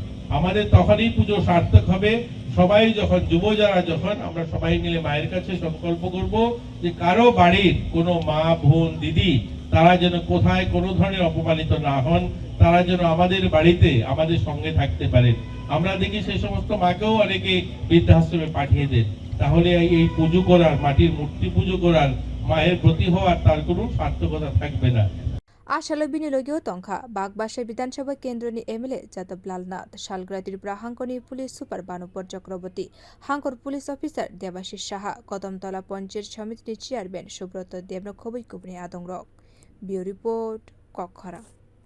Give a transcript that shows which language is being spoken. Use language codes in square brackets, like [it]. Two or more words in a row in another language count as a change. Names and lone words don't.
[bn] আমাদের তখনই পুজো সার্থক হবে সবাই যখন যুবজারা যখন আমরা সবাই মিলে মায়ের কাছে সংকল্প করব যে কারো বাড়ির কোনো মা বোন দিদি তারা যেন কোথায় কোনো ধরনের অপমানিত না হন, তারা যেন আমাদের বাড়িতে আমাদের সঙ্গে থাকতে পারেন। আমরা দেখি সেই সমস্ত মাকেও অনেকে বৃদ্ধাশ্রমে পাঠিয়ে দেন। তাহলে এই পুজো করার, মাটির মূর্তি পুজো করার, মায়ের প্রতি হওয়ার তার কোনো সার্থকতা থাকবে না। [trp] Asalo binilogio tongkha Bagbasha Bidansabha Kendroni MLA Jadab Lalnath Salgra Tripura Hangkoni Police Super Banupur Chakraborty Hangkor Police Officer Debashish Saha Kodamtala Panchayat Samiti Chairman Subrata Debra Khoboi Kubni Adongrok [en] Bureau Report [trp] Kokhara।